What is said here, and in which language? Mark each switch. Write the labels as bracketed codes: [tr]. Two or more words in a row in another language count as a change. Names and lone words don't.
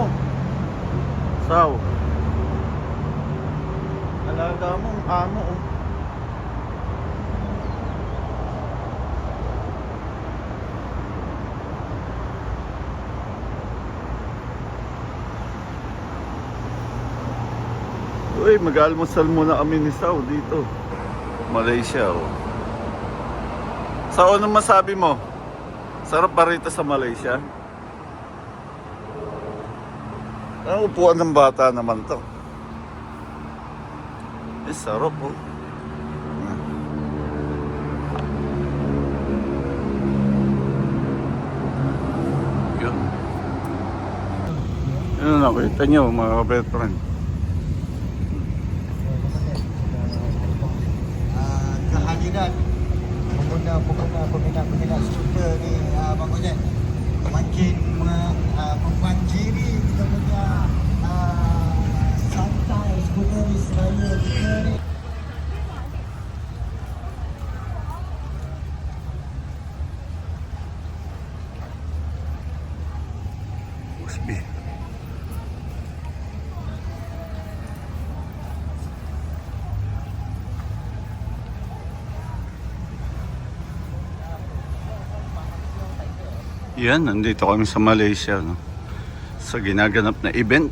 [tl] Saw. Alaga mo ang amo oh. Uy, mag-almusal muna kami ni Saw dito. Malaysia oh. Saw, anong masabi mo? Sarap ba rito sa Malaysia? Ang upuan ng bata naman to. Eh, sarap oh. Yun. Yun, nakita nyo mga veteran. [ms] Kehadiran pengguna skuter ni maknanya makin membanjiri kita punya santai skuter di Seraya kita ni. USB. [tl] Yan, nandito kami sa Malaysia, no? Sa ginaganap na event.